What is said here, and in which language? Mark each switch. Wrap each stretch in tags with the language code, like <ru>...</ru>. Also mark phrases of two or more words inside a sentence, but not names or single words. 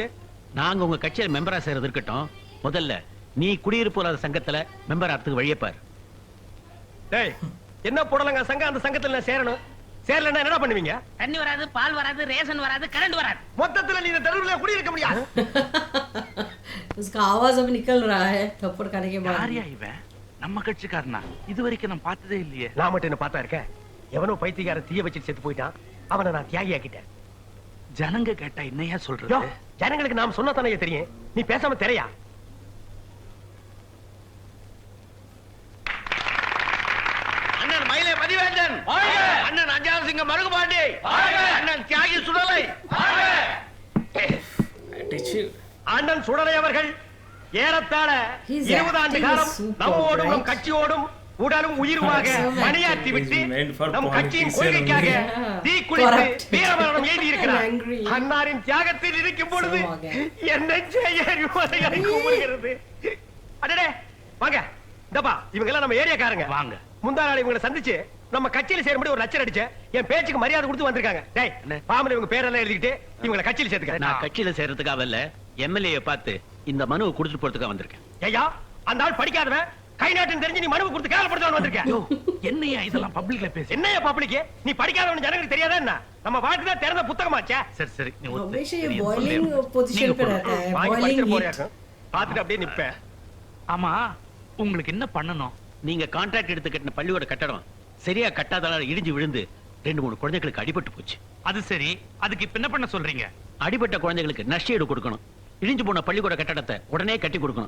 <ta>நாங்க உங்க கட்சியில மெம்பரா சேர்றது இருக்கட்டும், முதல்ல நீ குடியிருப்பு இல்லாத சங்கத்துல மெம்பர் ஆகிறதுக்கு வழியை பாரு. டேய், என்ன போடலங்க சங்கம், அந்த சங்கத்துல நான் சேரணும். சேரலன்னா என்ன பண்ணுவீங்க? தண்ணி வராது, பால் வராது, ரேஷன் வராது, கரண்ட் வராது. மொத்தத்துல நீ இந்த தெருவுல குடியிருக்க முடியாது.</ta> <hi>उसका आवाज अब निकल रहा है थप्पड़ खाने के बाद.</hi> <ta>யாரியா இவன்? நம்ம கட்சிக்காரனா? இது வரைக்கும் நான் பார்த்ததே இல்லையே. நான் மட்டும் என்ன பார்த்தா இருக்கேன்? எவனோ பைத்தியக்கார தீய வச்சு செத்து போயிட்டான், அவனை நான் தியாகி ஆக்கிட்டேன். ஜனங்க கேட்டா என்னையா யோ, சொல்றது? ஜனங்களுக்கு நாம சொன்னா தானே தெரியும், நீ பேசாம தெரையா. அண்ணன் மயிலை மதிவேந்தன், அண்ணன் அஞ்சாவது சிங்க மருகுபாண்டி, அண்ணன் தியாகி சுடலை, அண்ணன் சுடலை அவர்கள் ஏறத்தாழ</ta> <en>His</en> <ta>20 ஆண்டு</ta> <en>acting</en> <ta>காலம்</ta> <en>is superb,</en> <ta>நம்மோடும் நம்</ta> <en>right?</en> <ta>கட்சியோடும் உடலும் உயிருமாக</ta> <en>Excellent.</en> <ta>பணியாற்றி விட்டு</ta> <en>He's made for</en> <ta>நம் கட்சியின்</ta> <en>politics</en> <ta>கொள்கைக்காக</ta> <en>only.</en> <ta>தீக்குளித்து</ta> <en>Correct.</en> <ta>வீரமரணம் எழுதி இருக்கிறார்.</ta> <en>Angry.</en> <ta>அன்னாரின் தியாகத்தில் இருக்கும் பொழுது</ta> <en>So again.</en> <ta>என்ன செய்ய கூறுகிறது? அடடே வாங்க, இந்தப்பா இவங்க எல்லாம் நம்ம ஏரியாக்காரங்க. வாங்க. முந்தா நாள் இவங்களை சந்திச்சு நம்ம கட்சியில சேரும்படி ஒரு லட்சம் அடிச்சு என் பேச்சுக்கு மரியாதை கொடுத்து வந்திருக்காங்க. டேய், பாமல இவங்க பேரெல்லாம் எழுதிட்டு இவங்களை கட்சியில சேர்த்துக்க. நான் கட்சியில சேர்றதுக்காக இல்ல, எம்எல்ஏ பார்த்து இந்த மனுவை கொடுத்துட்டு போறதுக்காக வந்திருக்கேன். ஐயா, அந்த ஆள் படிக்காதவன், கை நாட்டுன்னு தெரிஞ்சு நீ மனுவை கொடுத்து கேவலப்படுத்தவன் வந்திருக்கேன். என்னையா இதெல்லாம் பப்ளிக்ல பேசு? என்னையா பப்ளிக்? நீ படிக்காதவன் ஜனங்களுக்கு தெரியாதா என்ன? நம்ம வாழ்க்கை தான் திறந்த புத்தகமாச்சே. சரி சரி, நீ ஒத்து.</ta> <hi>हमेशा ये</hi> <ta>நீ</ta> <hi>बॉइलिंग</hi> <ta>சொல்லு.</ta> <hi>पोजीशन</hi> <ta>நீங்க</ta> <hi>पे</hi> <ta>போடு.</ta> <hi>रहता है.</hi> <ta>வாங்கி</ta> <hi>बॉइलिंग</hi> <ta>படிச்சிட்டு</ta> <hi>हीट.</hi> <ta>போறியாக்கும். பாத்துட்டு அப்படியே நிப்பேன். ஆமா, உங்களுக்கு என்ன பண்ணணும்? நீங்க கான்ட்ராக்ட் எடுத்து கட்டின பள்ளியோட கட்டடம் சரியா கட்டாதனால இடிஞ்சு விழுந்து 2-3 குழந்தைகளுக்கு அடிபட்டு போச்சு. அது சரி, அதுக்கு இப்ப என்ன பண்ண சொல்றீங்க? அடிபட்ட குழந்தைகளுக்கு நஷ்டஈடு கொடுக்கணும். இடிஞ்சு போன பள்ளிக்கூட கட்டடத்தை உடனே கட்டி கொடுக்கணும்.</ta>